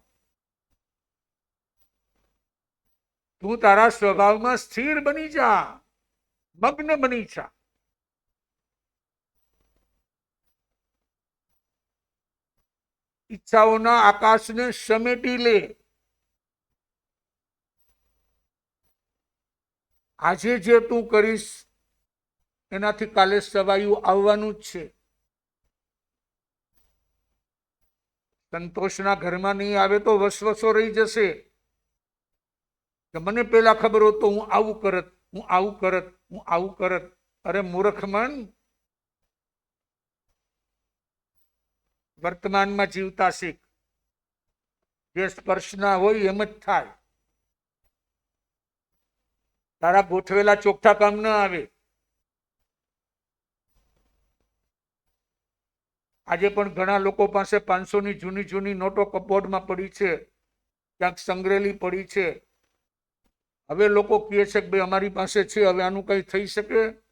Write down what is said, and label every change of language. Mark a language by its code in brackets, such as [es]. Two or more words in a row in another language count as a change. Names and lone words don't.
[gu] તું તારા સ્વભાવમાં સ્થિર બની જા, મગ્ન બની જા। ઇચ્છાઓના આકાશને સમેટી લે। આજે જે તું કરીશ એનાથી કાલે સવાયું આવવાનું જ છે। સંતોષના ઘરમાં નહીં આવે તો વસવસો રહી જશે કે મને પહેલા ખબર હો તો હું આવું કરત, હું આવું કરત, હું આવું કરત। અરે મૂર્ખ મન, વર્તમાનમાં જીવતા શીખ। જે સ્પર્શ ના હોય એમ જ થાય। તારા ગોઠવેલા ચોખ્ઠા કામ ન આવે. આજે પણ ઘણા લોકો પાસે 500ની જૂની જૂની નોટો કપબોર્ડમાં પડી છે, ક્યાંક સંગ્રહેલી પડી છે. હવે લોકો કહે છે કે ભાઈ અમારી પાસે છે, હવે આનું કઈ થઈ શકે?